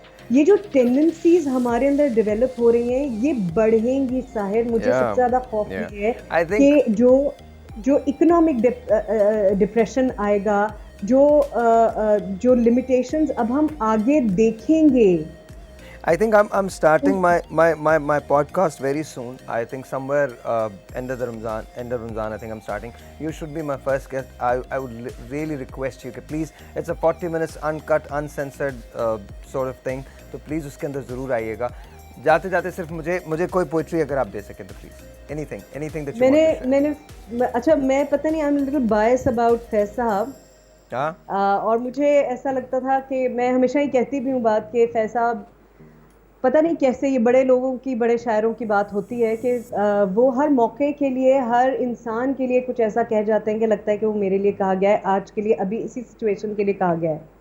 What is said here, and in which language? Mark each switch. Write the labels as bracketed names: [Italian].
[Hindi] ये जो टेंडेंसीज हमारे अंदर डेवलप हो रही हैं ये बढ़ेंगी साहिर। मुझे सबसे ज्यादा खौफ ये है कि जो इकोनॉमिक डिप्रेशन आएगा, जो लिमिटेशंस अब हम आगे देखेंगे। [English] I think I'm starting my podcast very soon. I think somewhere end of Ramzan I think I'm starting. You should be my first guest. I would really request you [Hindi] कि [English] please, it's a 40 minutes uncut uncensored sort of thing, [Hindi] तो [English] please [Hindi] उसके अंदर ज़रूर आइएगा। जाते जाते सिर्फ मुझे कोई पोइट्री अगर आप दे सकें तो please, [English] anything that you want to [Hindi] मैंने अच्छा, मैं पता नहीं, [English] I am little bias about [Hindi] Faiz साहब। और मुझे ऐसा लगता था कि मैं हमेशा ही कहती भी हूँ बात कि फैज साहब, पता नहीं कैसे ये बड़े लोगों की, बड़े शायरों की बात होती है कि वो हर मौके के लिए, हर इंसान के लिए कुछ ऐसा कह जाते हैं कि लगता है कि वो मेरे लिए कहा गया है, आज के लिए, अभी इसी सिचुएशन के लिए कहा गया है।